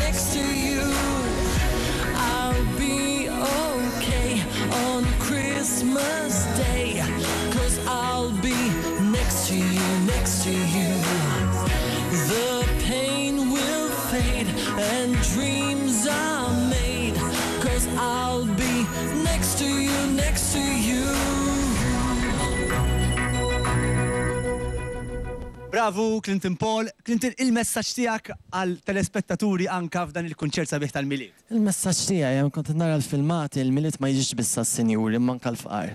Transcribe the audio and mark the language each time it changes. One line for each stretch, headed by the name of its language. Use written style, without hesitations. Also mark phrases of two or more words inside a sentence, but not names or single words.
English: I'll be okay on Christmas Day, 'cause I'll be next to you, The pain will fade and dreams are made, 'cause I'll be next to you,
Maltese: Bravu, Clinton Paul. Clinton, il-messaġġ tiegħek għal telespettaturi anka f'dan il-kunċert sabiħ tal-miliet. Il-messaġġ tiegħi hemm kont nara l-filmati il-miliet ma jiġix biss għas-sinjuri manka l-fqar.